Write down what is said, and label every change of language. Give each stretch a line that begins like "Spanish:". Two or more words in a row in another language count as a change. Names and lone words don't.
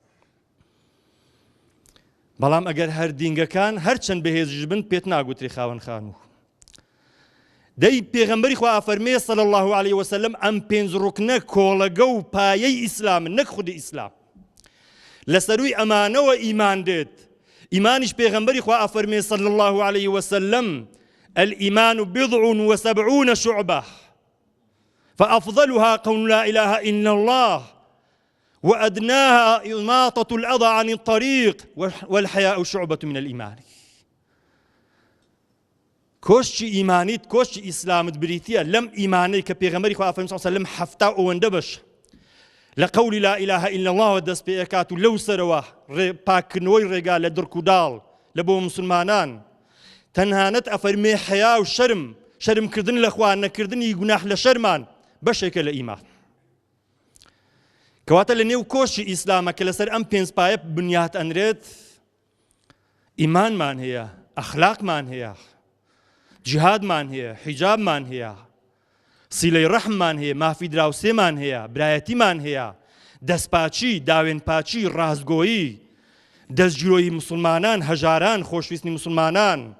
Central Kurdish: بەڵام ئەگەر هەر دینگەکان هەر چەند بەهێزیش بن پێت ناگوتری خاوەن خانوو. دەی پێغەمبەری خوا فەرمێ
Arabic: صلی الله عليه وسلم
Central Kurdish: ئەم 5 ڕوکنە کۆڵەگە و پایەی ئیسلامن، نەک خودی ئیسلام. لەسەروی ئەمانەوە ئیمان دێت. ئیمانیش پێغەمبەری خوا فەرمێ
Arabic: صلی الله عليه وسلم الإيمان 70 شعبة فأفضلها قول لا إله إلا الله وأدناها إماطة الأذى عن الطريق والحياء شعبة من الإيمان.
Central Kurdish: کۆشتی ئیمانیت، کۆشتی ئیسلامت بریتیە لەم ئیمانەی کە پێغەمبەری خوا فەرمێ
Arabic: صلی الله عليه وسلم
Central Kurdish: 70 ئەوەندە بەش لە قەولی
Arabic: لا إله إلا الله
Central Kurdish: دەست پێ ئەکات و لەو سەرەوە پاکردنەوەی ڕێگا لە درک و داڵ لە بۆ مسلمانان. تەنهانەت ئەفەرمێ حیا و شەرمکردن لە خوا، نەکردنی گوناح لە شەرمان بەشێکە لە ئیمان. کەواتە لە نێو کۆشی ئیسلامە کە لەسەر ئەم 5 پایە بنیات ئەنرێت، ئیمانمان هەیە، ئەخلاقمان هەیە، جیهادمان هەیە، حیجابمان هەیە، سیلەی ڕەحممان هەیە، مافی دراوسێمان هەیە، برایەتیمان هەیە، دەستپاچی، داوێنپاچی، ڕازگۆیی، دەستگیرۆیی مسلمانان، هەژاران، خۆشویستنی مسلمانان،